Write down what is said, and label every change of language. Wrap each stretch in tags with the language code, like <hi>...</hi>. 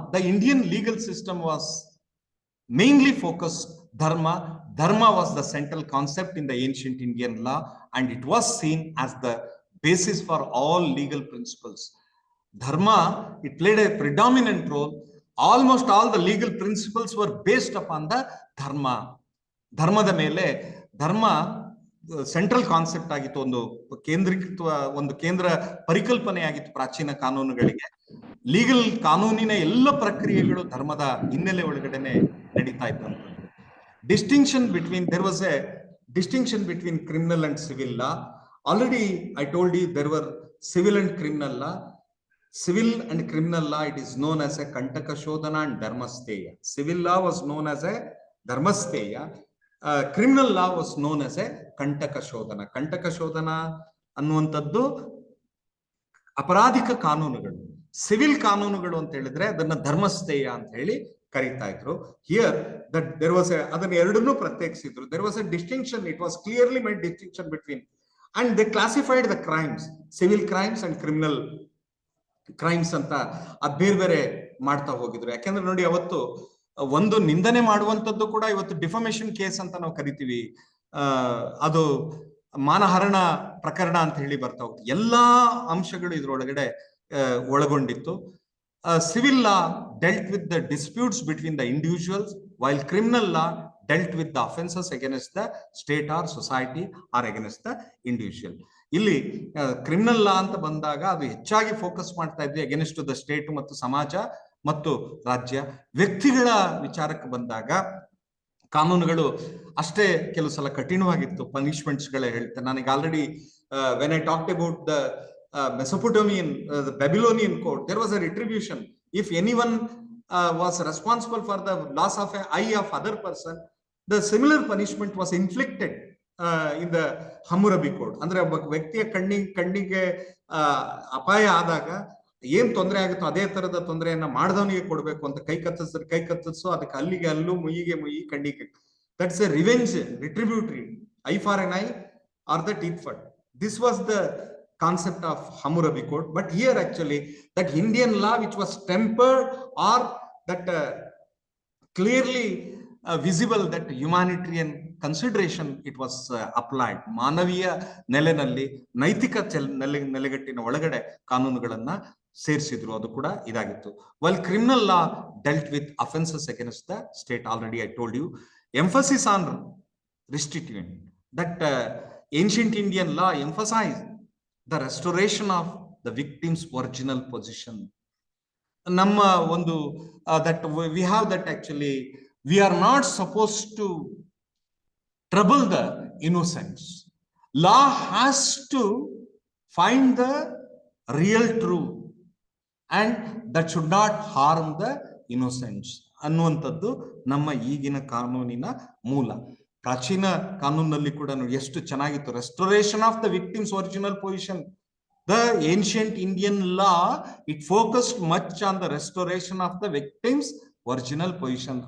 <en>The Indian legal system was mainly focused dharma. Dharma was the central concept in the ancient Indian law, and it was seen as the basis for all legal principles. Dharma, it played a predominant role. Almost all the legal principles were based upon the dharma.</en> <kn>ಧರ್ಮದ ಮೇಲೆ ಧರ್ಮ central concept ಆಗಿತ್ತು, ಒಂದು ಕೇಂದ್ರೀಕೃತ, ಒಂದು ಕೇಂದ್ರ ಪರಿಕಲ್ಪನೆ ಆಗಿತ್ತು ಪ್ರಾಚೀನ ಕಾನೂನುಗಳಿಗೆ. ಲೀಗಲ್ ಕಾನೂನಿನ ಎಲ್ಲ ಪ್ರಕ್ರಿಯೆಗಳು ಧರ್ಮದ ಹಿನ್ನೆಲೆ ಒಳಗಡೆನೆ ನಡೀತಾ ಇದ್ದಂಥದ್ದು.</kn> <en>Distinction between, there was a distinction between criminal and civil law. Already I told you there were civil and criminal law. Civil and criminal law, it is known as a Kantaka Shodhana and Dharmasteya. Civil law was known as a Dharmasteya. Criminal law was known as a Kantaka Shodhana.</en> <kn>Kantaka Shodhana ಅನ್ನುವಂಥದ್ದು ಅಪರಾಧಿಕ ಕಾನೂನುಗಳು. Civil ಕಾನೂನುಗಳು ಅಂತ ಹೇಳಿದ್ರೆ ಅದನ್ನ ಧರ್ಮಸ್ಥೇಯ ಅಂತ ಹೇಳಿ ಕರೀತಾ ಇದ್ರು.</kn> <en>here that there was</en> <kn>ಅದನ್ನ ಎರಡನ್ನೂ ಪ್ರತ್ಯೇಕಿಸಿದ್ರು.</kn> <en>There was a distinction. It was clearly made distinction between, and they classified the crimes, civil crimes and criminal crimes</en> <kn>ಅಂತ ಅದು ಬೇರೆ ಬೇರೆ ಮಾಡ್ತಾ ಹೋಗಿದ್ರು. ಯಾಕೆಂದ್ರೆ ನೋಡಿ, ಅವತ್ತು ಒಂದು ನಿಂದನೆ ಮಾಡುವಂತದ್ದು ಕೂಡ ಇವತ್ತು ಡಿಫಮೇಷನ್ ಕೇಸ್ ಅಂತ ನಾವು ಕರಿತೀವಿ. ಅದು ಮಾನಹರಣ ಪ್ರಕರಣ ಅಂತ ಹೇಳಿ ಬರ್ತಾ ಹೋಗ್ತದೆ. ಎಲ್ಲಾ ಅಂಶಗಳು ಇದ್ರೊಳಗಡೆ ಒಳಗೊಂಡಿತ್ತು.</kn> <en>Civil law dealt with the disputes between the individuals, while criminal law dealt with the offenses against the state or society or against the individual.</en> <kn>ಇಲ್ಲಿ ಕ್ರಿಮಿನಲ್ ಲಾ ಅಂತ ಬಂದಾಗ ಅದು ಹೆಚ್ಚಾಗಿ ಫೋಕಸ್ ಮಾಡ್ತಾ ಇದ್ವಿ</kn> <en>against the state</en> <kn>ಮತ್ತು ಸಮಾಜ ಮತ್ತು ರಾಜ್ಯ. ವ್ಯಕ್ತಿಗಳ ವಿಚಾರಕ್ಕೆ ಬಂದಾಗ ಕಾನೂನುಗಳು ಅಷ್ಟೇ ಕೆಲವು ಸಲ ಕಠಿಣವಾಗಿತ್ತು. ಪನಿಷ್ಮೆಂಟ್ಸ್ ಗಳೇ ಹೇಳ್ತೇನೆ.</kn> <en>ನನಗೆ already when I talked about the Mesopotamian, the Babylonian code, there was a retribution. If anyone was responsible for the loss of an eye of other person, the similar punishment was inflicted in the Hammurabi code.</en> <kn>ಅಂದ್ರೆ ಒಬ್ಬ ವ್ಯಕ್ತಿಯ ಕಣ್ಣಿಗೆ ಅಪಾಯ ಆದಾಗ ಏನ್ ತೊಂದರೆ ಆಗುತ್ತೋ ಅದೇ ತರದ ತೊಂದರೆಯನ್ನ ಮಾಡಿದವನಿಗೆ ಕೊಡ್ಬೇಕು ಅಂತ ಕೈ ಕತ್ತರಿಸೋ, ಅದಕ್ಕೆ ಅಲ್ಲಿಗೆ ಅಲ್ಲೂ, ಮುಯಿಗೆ ಮುಯಿ, ಕಣ್ಣಿಗೆ.</kn> <en>That's a revenge, retributory, eye for an eye or the teeth for. This was the concept of Hammurabi code. But here actually that Indian law which was tempered or that clearly visible that humanitarian consideration it was applied.</en> <kn>ಮಾನವೀಯ ನೆಲೆನಲ್ಲಿ ನೈತಿಕ ನೆಲೆಗಟ್ಟಿನ ಒಳಗಡೆ ಕಾನೂನುಗಳನ್ನ ಸೇರಿಸಿದ್ರು, ಅದು ಕೂಡ ಇದಾಗಿತ್ತು.</kn> <en>While criminal law dealt with offenses against the state, already I told you, emphasis on restitution, that ancient Indian law emphasized the restoration of the victim's original position.</en> <kn>ನಮ್ಮ ಒಂದು</kn> <en>that we have that actually we are not supposed to trouble the innocents. Law has to find the real truth and that should not harm the innocents</en> <kn>ಅನ್ನುವಂಥದ್ದು ನಮ್ಮ ಈಗಿನ ಕಾನೂನಿನ ಮೂಲ. ಪ್ರಾಚೀನ ಕಾನೂನಲ್ಲಿ ಕೂಡ ಎಷ್ಟು ಚೆನ್ನಾಗಿತ್ತು,</kn> <en>Restoration of the victim's original position. The ancient Indian law, it focused much on the restoration of the victim's original position.</en>